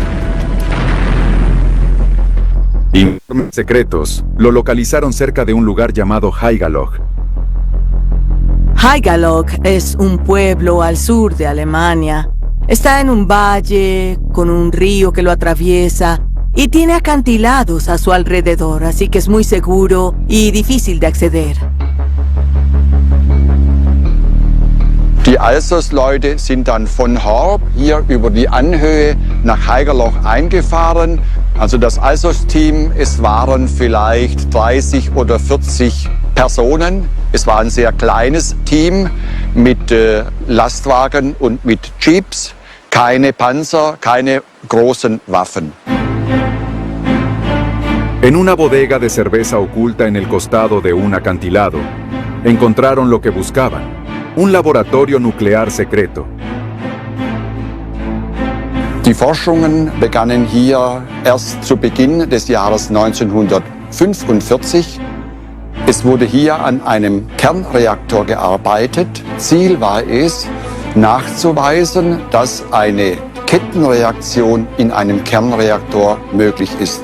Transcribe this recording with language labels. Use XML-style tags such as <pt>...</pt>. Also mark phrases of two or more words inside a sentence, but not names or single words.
<es>Informes secretos lo localizaron cerca de un lugar llamado Haigerloch. Haigerloch es un pueblo al sur de Alemania. Está en un valle con un río que lo atraviesa y tiene acantilados a su alrededor, así que es muy seguro y difícil de acceder.</es> <de>Die Alsos-Leute sind dann von Horb hier über die Anhöhe nach Haigerloch eingefahren. Also das Alsos-Team, es waren vielleicht 30 oder 40 Personen. Es war ein sehr kleines Team mit Lastwagen und mit Jeeps. Keine Panzer, keine großen Waffen.</de> <es>En una bodega de cerveza oculta en el costado de un acantilado, encontraron lo que buscaban: un laboratorio nuclear secreto.</es> <de>Die Forschungen begannen hier erst zu Beginn des Jahres 1945. Es wurde hier an einem Kernreaktor gearbeitet. Ziel war es, nachzuweisen, dass eine Kettenreaktion in einem Kernreaktor möglich ist.</de>